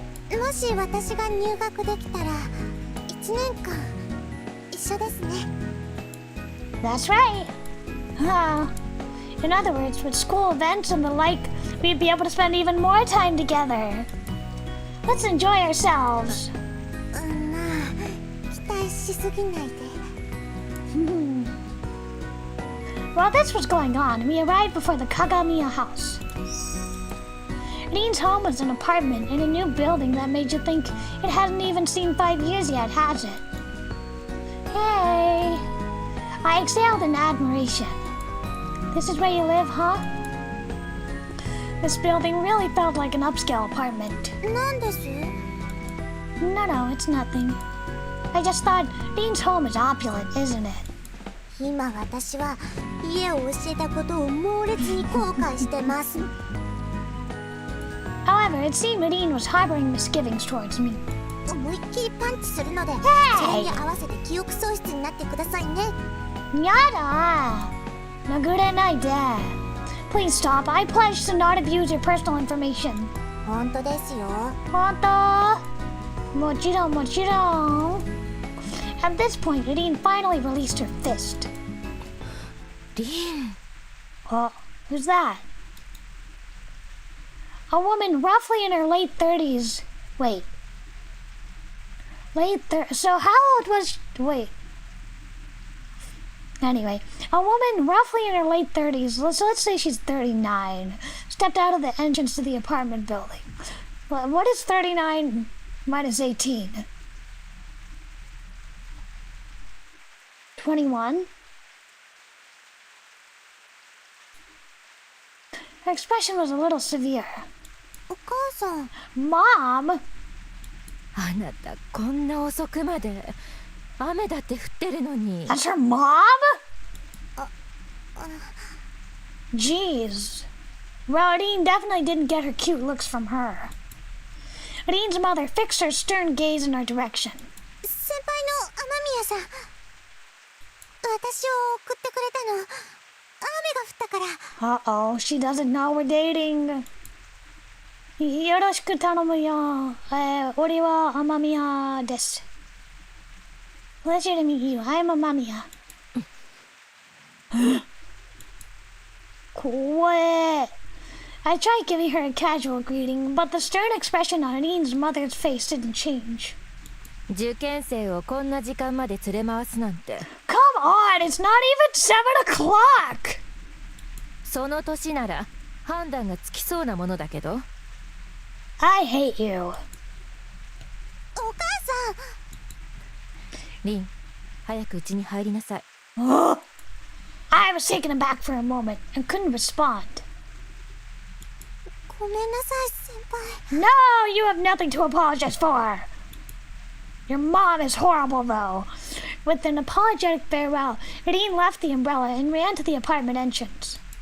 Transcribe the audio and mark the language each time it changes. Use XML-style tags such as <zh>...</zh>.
<ja>もし私が入学できたら1年間一緒ですね。</ja> <en>That's right. In other words, with school events and the like, we'd be able to spend even more time together. Let's enjoy ourselves.</en> <ja>まあ期待しすぎないで。</ja> <en>While this was going on, we arrived before the Kagamiya house. Irene's home was an apartment in a new building that made you think it hadn't even seen 5 years yet, has it? Hey! I exhaled in admiration. This is where you live, huh? This building really felt like an upscale apartment.</en> <ja>なんです？</ja> <en>No, it's nothing. I just thought Irene's home is opulent, isn't it?</en> <ja>今私は家を教えたことを猛烈に後悔してます。</ja> <en>However, it seemed Nadine was harboring misgivings towards me.</en> <ja>思いっきりパンチするので、それに合わせて記憶喪失になってくださいね。やだ。殴れないで。</ja> <en>Please stop. I pledge to not abuse your personal information.</en> <ja>本当ですよ。本当？もちろんもちろん。</ja> <en>At this point, Nadine finally released her fist.</en> <ja>リン。</ja> <en>Oh, who's that? A woman roughly in her late 30s. Wait. So how old was... Wait. Anyway, a woman roughly in her late 30s, let's say she's 39, stepped out of the entrance to the apartment building. Well, what is 39 minus 18? 21? Her expression was a little severe.</en> <ja>お母さん。</ja> <en>Mom?</en> <ja>あなたこんな遅くまで雨だって降ってるのに。</ja> <en>That's her mom? Jeez. Well, Nadine definitely didn't get her cute looks from her. Nadine's mother fixed her stern gaze in our direction.</en> <ja>先輩の雨宮さん。私を送ってくれたの。雨が降ったから。</ja> <en>Uh-oh, she doesn't know we're dating.</en> <ja>よろしく頼むよ。俺は雨宮です。</ja> <en>Pleasure to meet you. I'm Amamiya.</en> <ja>怖え。</ja> <en>I tried giving her a casual greeting, but the stern expression on Nadine's mother's face didn't change.</en> <ja>受験生をこんな時間まで連れ回すなんて。</ja> <en>Come on, it's not even 7 o'clock!</en> <ja>その年なら判断がつきそうなものだけど。</ja> <en>I hate you.</en> <ja>お母さん。リン、早く家に入りなさい。</ja> <en>I was taken aback for a moment and couldn't respond.</en> <ja>ごめんなさい、先輩。</ja> <en>No, you have nothing to apologize for. Your mom is horrible, though. With an apologetic farewell, Nadine left the umbrella and ran to the apartment entrance.</en>